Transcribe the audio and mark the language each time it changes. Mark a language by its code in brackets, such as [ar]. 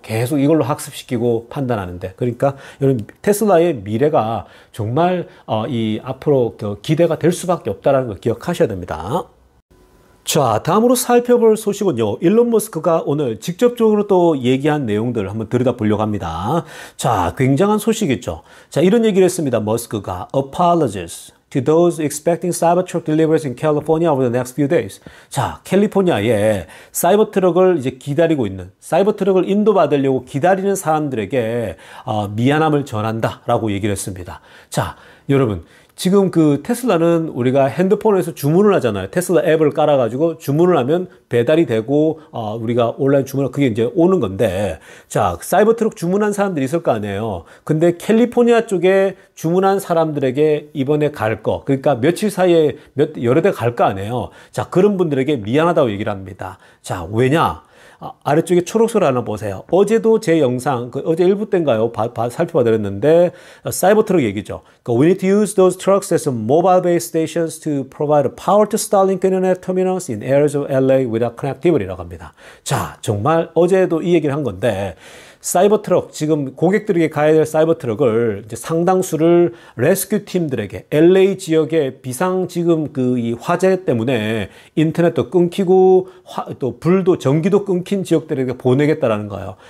[ko] 계속 이걸로 학습시키고 판단하는데. 그러니까 여러분 테슬라의 미래가 정말 앞으로 기대가 될 수밖에 없다는 걸 기억하셔야 됩니다. 자, 다음으로 살펴볼 소식은요, 일론 머스크가 오늘 직접적으로 또 얘기한 내용들을 한번 들여다보려고 합니다. 자, 굉장한 소식이죠. 자, 이런 얘기를 했습니다. 머스크가 [en] apologies to those expecting Cybertruck deliveries in California over the next few days. [ko] 자, 캘리포니아에 사이버트럭을 이제 기다리고 있는, 사이버트럭을 인도받으려고 기다리는 사람들에게 미안함을 전한다라고 얘기를 했습니다. 자, 여러분, 지금 그 테슬라는 우리가 핸드폰에서 주문을 하잖아요. 테슬라 앱을 깔아가지고 주문을 하면 배달이 되고 우리가 온라인 주문을 그게 이제 오는 건데, 자, 사이버트럭 주문한 사람들이 있을 거 아니에요. 근데 캘리포니아 쪽에 주문한 사람들에게 이번에 갈 거, 그러니까 며칠 사이에 여러 대 갈 거 아니에요. 자, 그런 분들에게 미안하다고 얘기를 합니다. 자, 왜냐? 아래쪽에 초록색 하나 보세요. 어제도 제 영상, 어제 1부 때인가요? 살펴봐드렸는데, 사이버트럭 얘기죠. [en] We need to use those trucks as mobile-based stations to provide power to Starlink internet terminals in areas of LA without connectivity [ko] 라고 합니다. 자, 정말 어제도 이 얘기를 한 건데, 사이버트럭, 지금 고객들에게 가야 될 사이버트럭을 이제 상당수를 레스큐 팀들에게 LA 지역의 비상 지금 이 화재 때문에 인터넷도 끊기고 또 불도 전기도 끊긴 지역들에게 보내겠다라는 거예요.